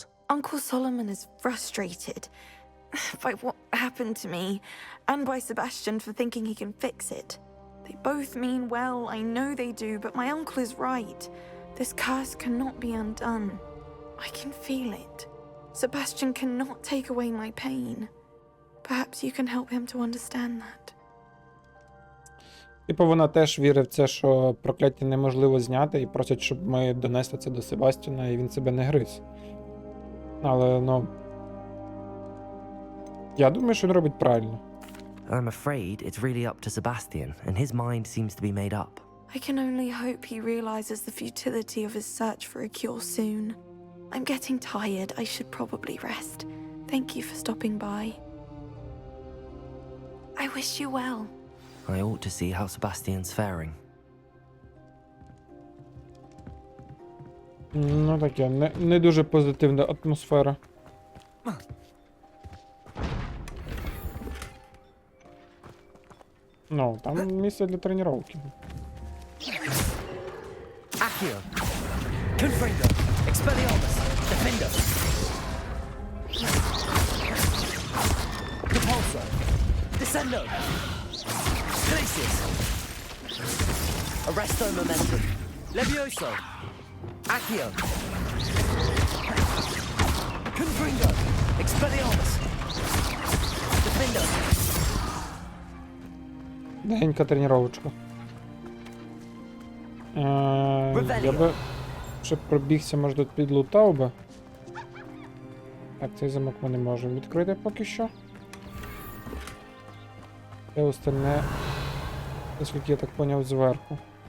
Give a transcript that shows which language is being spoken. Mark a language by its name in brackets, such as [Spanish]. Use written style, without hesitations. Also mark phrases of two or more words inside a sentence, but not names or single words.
[English] Uncle Solomon is frustrated by what happened to me, and by Sebastian for thinking he can fix it. They both mean well, I know they do, but my uncle is right. This curse cannot be undone. I can feel it. Sebastian cannot take away my pain. Perhaps you can help him to understand that. [Ukrainian] Типу вона теж вірить в це, що прокляття неможливо зняти, і просить, щоб ми донесли це до Себастьяна, і він себе не гриз. Але, ну... Я думаю, що він робить правильно. [English] I'm afraid it's really up to Sebastian, and his mind seems to be made up. I can only hope he realizes the futility of his search for a cure soon. I'm getting tired. I should probably rest. Thank you for stopping by. I wish you well. I ought to see how Sebastian's faring. [Ukrainian] Ну таке, не дуже позитивна атмосфера. Ну, там місце для тренування. Accio. Confringo. Expelliarmus. Defender. Repulsor. Descendo. Glacius. Arresto Momentum. Levioso. Accio. Confringo. Expelliarmus. Defender. Легенька тренувачка. Я би ще пробігся, може тут підлутав би. Так, цей замок ми не можемо відкрити поки що. Це остальне, наскільки я так поняв, зверху.